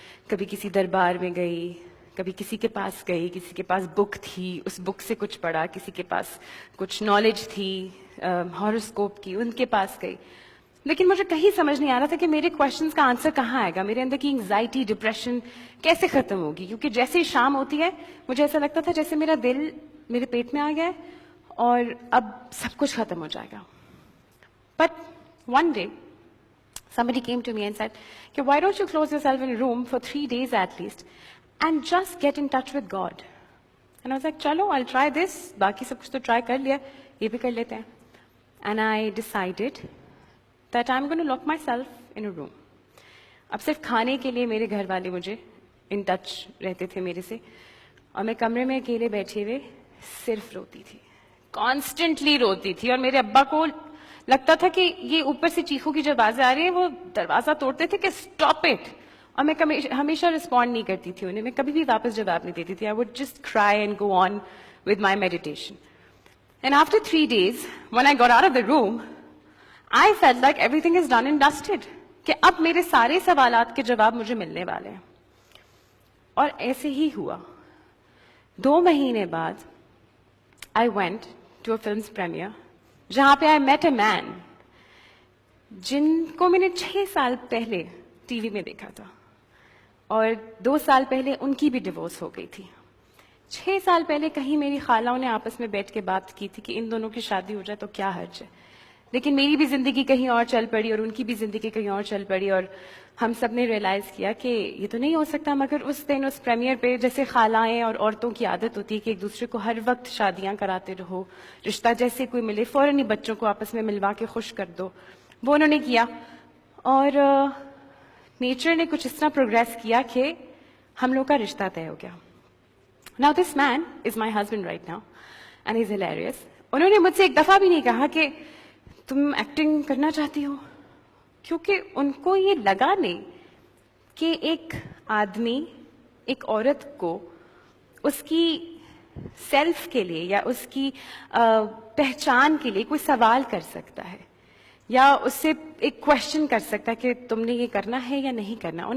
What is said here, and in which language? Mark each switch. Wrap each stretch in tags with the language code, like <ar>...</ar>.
<ur>کبھی کسی دربار میں گئی, کبھی کسی کے پاس گئی, کسی کے پاس بک تھی اس بک سے کچھ پڑھا, کسی کے پاس کچھ نالج تھی ہاروسکوپ کی ان کے پاس گئی. لیکن مجھے کہیں سمجھ نہیں آ رہا تھا کہ میرے کوشچنس کا آنسر کہاں آئے گا, میرے اندر کی انگزائٹی ڈپریشن کیسے ختم ہوگی. کیونکہ جیسے ہی شام ہوتی ہے مجھے ایسا لگتا تھا جیسے میرا دل میرے پیٹ میں آ گیا ہے اور اب سب کچھ ختم ہو جائے گا.</ur> <en>But one day, somebody came to me and said, why don't you close yourself in a room for 3 days at least and just get in touch with God? And I was like, chalo, I'll try this.</en> <ur>Baki sab kuch to try kar liya, ye bhi kar lete hain.</ur> <en>And I decided that I'm going to lock myself in a room.</en> <ur>اب صرف کھانے کے لیے میرے گھر والے مجھے in touch رہتے تھے میرے سے, اور میں کمرے میں اکیلے بیٹھے ہوئے صرف روتی تھی, کانسٹنٹلی روتی تھی. اور میرے ابا کو لگتا تھا کہ یہ اوپر سے چیخوں کی جو آوازیں آ رہی ہیں وہ دروازہ توڑتے تھے کہ اسٹاپ اٹ, اور میں ہمیشہ رسپونڈ نہیں کرتی تھی انہیں, میں کبھی بھی واپس جواب نہیں دیتی تھی.</ur> <en>I would just cry and go on with my meditation. And after 3 days when I got out of the room, I felt like everything is done and dusted,</en> <ur>کہ اب میرے سارے سوالات کے جواب مجھے ملنے والے ہیں. اور ایسے ہی ہوا. 2 مہینے بعد</ur> <en>I went to a film's premiere</en> <ur>جہاں پہ</ur> <en>I met a man</en> <ur>جن کو میں نے 6 سال پہلے ٹی وی میں دیکھا تھا, اور 2 سال پہلے ان کی بھی ڈیورس ہو گئی تھی. 6 سال پہلے کہیں میری خالوں نے آپس میں بیٹھ کے بات کی تھی کہ ان دونوں کی شادی ہو جائے تو کیا حرج ہے. لیکن میری بھی زندگی کہیں اور چل پڑی اور ان کی بھی زندگی کہیں اور چل پڑی, اور ہم سب نے ریئلائز کیا کہ یہ تو نہیں ہو سکتا. مگر اس دن اس پریمیئر پہ جیسے خالائیں اور عورتوں کی عادت ہوتی ہے کہ ایک دوسرے کو ہر وقت شادیاں کراتے رہو, رشتہ جیسے کوئی ملے فوراً ہی بچوں کو آپس میں ملوا کے خوش کر دو, وہ انہوں نے کیا. اور نیچر نے کچھ اس طرح پروگریس کیا کہ ہم لوگ کا رشتہ طے ہو گیا.</ur> <en>Now this man is my husband right now and he's hilarious.</en> <ur>انہوں نے مجھ سے ایک دفعہ بھی نہیں کہا کہ تم ایکٹنگ کرنا چاہتی ہو, کیونکہ ان کو یہ لگا نہیں کہ ایک آدمی ایک عورت کو اس کی سیلف کے لیے یا اس کی پہچان کے لیے کوئی سوال کر سکتا ہے یا اس سے ایک کوشچن کر سکتا ہے کہ تم نے یہ کرنا ہے یا نہیں کرنا.</ur>